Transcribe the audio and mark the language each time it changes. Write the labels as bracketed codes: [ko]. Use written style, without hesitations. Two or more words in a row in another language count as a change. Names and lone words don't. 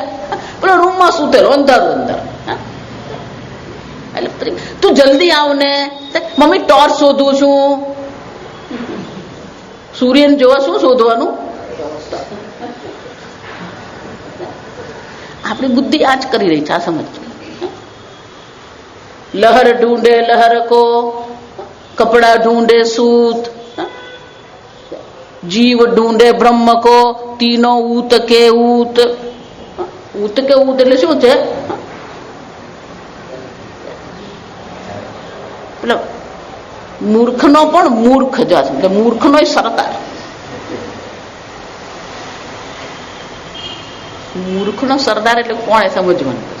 [gu] પેલો રૂમમાં સૂતેલો અંધારું અંદર. એટલે તું જલ્દી આવ ને, મમ્મી ટોર્ચ શોધું છું. સૂર્યને જોવા શું શોધવાનું? આપણી બુદ્ધિ આ જ કરી રહી છે. આ સમજ. [hi] लहर ढूंढे लहर को, कपड़ा ढूंढे सूत, जीव ढूंढे ब्रह्म को, तीनों ऊत के ऊत. ऊत के ऊत [gu] એટલે શું છે? પેલો મૂર્ખનો પણ મૂર્ખ જ છે. મૂર્ખનો સરદાર. મૂર્ખનો સરદાર એટલે કોણે સમજવાનું?